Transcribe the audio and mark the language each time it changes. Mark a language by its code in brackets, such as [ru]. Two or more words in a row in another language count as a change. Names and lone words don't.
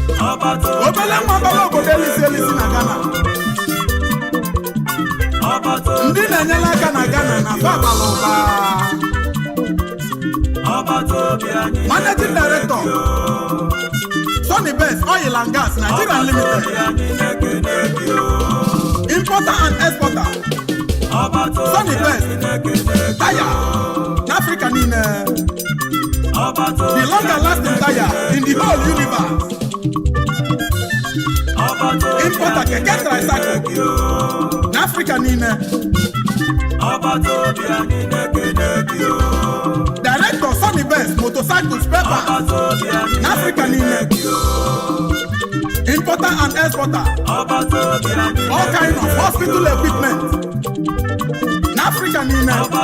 [ig] Ọba Tobi Obele nwa bara obodo elisi elisi na Ghana. Ọba Tobi Ndị na-enyere aka na Ghana na fa bara ụba. [en] Managing Director, Sonny Best Oil and Gas Nigeria Limited. Importer and exporter, Sonny Best Tire, [ig] n'Africa niile. [en] The longer lasting tire in the whole universe. Importer keke tricycle, [ig] n'Africa niile. [en] Director Sonny Best Motorcycle Spare Parts, [ig] n'Africa niile. [en] Importer and exporter, all kind of hospital equipment, [ig] n'Africa niile.